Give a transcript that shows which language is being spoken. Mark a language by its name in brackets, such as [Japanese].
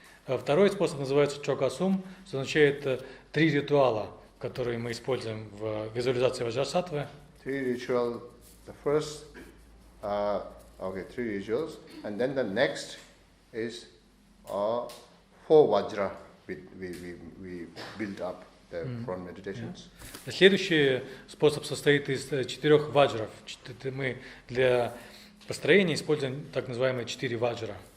[Russian] Второй способ называется чокасум, что означает 3 ритуала, которые мы используем в визуализации ваджрасаттвы. [English] 3 rituals. The first, 3 rituals, and then the next is 4 vajra. We build up the front meditations. [Russian] Следующий способ состоит из 4 ваджров. Мы для построения используем так называемые 4 ваджра.